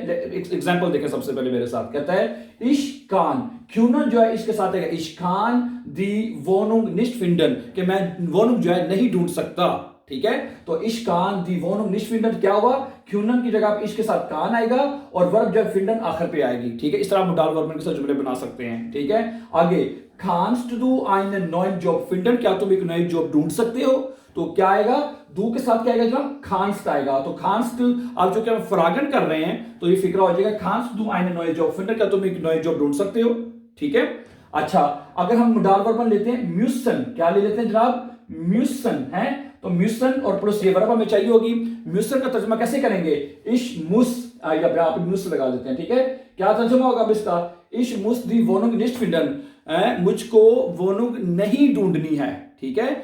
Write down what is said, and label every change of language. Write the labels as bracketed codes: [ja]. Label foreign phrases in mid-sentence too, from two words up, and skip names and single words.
[hi] एग्जांपल देखें सबसे पहले मेरे साथ, कहता है इश्कान, क्यूनन जो है इसके साथ है [de] ich kann die Wohnung nicht finden, [hi] कि मैं वोनुंग जो है नहीं ढूंढ सकता, ठीक है। तो [de] ich kann die Wohnung nicht finden [hi] क्या हुआ? क्यूनन की जगह पे इश के साथ कान आएगा और वर्ब जो फिंडन आखिर पे आएगी, ठीक है। इस तरह [de] Modalverben [hi] के साथ जुमले बना सकते हैं, ठीक है। [de] आगे kannst du einen neuen Job finden, [hi] क्या तुम एक नई जॉब ढूंढ सकते हो? तो क्या आएगा? दू के साथ क्या आएगा जनाब? kannst आएगा। तो kannst आप जो क्या फ्रागन कर रहे हैं तो ये फिक्रा हो जाएगा [de] kannst du einen neuen Job finden, [hi] क्या तुम एक नई जॉब ढूंढ सकते हो, ठीक है। अच्छा, अगर हम [de] Modalverben [hi] लेते हैं म्यूसन, क्या ले लेते हैं जनाब? म्यूसन है, तो म्यूसन और प्लस ये वर्ब हमें चाहिए होगी। म्यूसन का तर्जुमा कैसे करेंगे? [de] ich muss, [hi] यहाँ पे मुस लगा देते हैं, ठीक है। क्या तर्जुमा होगा अब इसका? [de] ich muss die Wohnung nicht finden, [hi] मुझको वोनुंग नहीं ढूंढनी है, ठीक है।